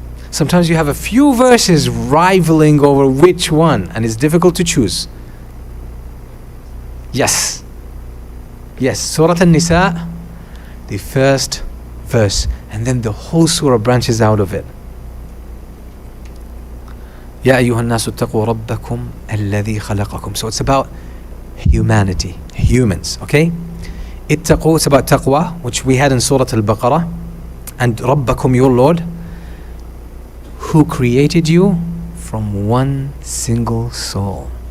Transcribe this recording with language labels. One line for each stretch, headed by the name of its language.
English: Sometimes you have a few verses rivaling over which one, and it's difficult to choose. Yes, Surah An-Nisa, the first verse, and then the whole surah branches out of it.
Arabic: يا أيها الناس اتقوا ربكم الذي خلقكم.
English: So it's about humanity, humans, okay? اتقوا, it's about taqwa, which we had in Surah Al-Baqarah, and ربكم, your Lord, who created you from one single soul.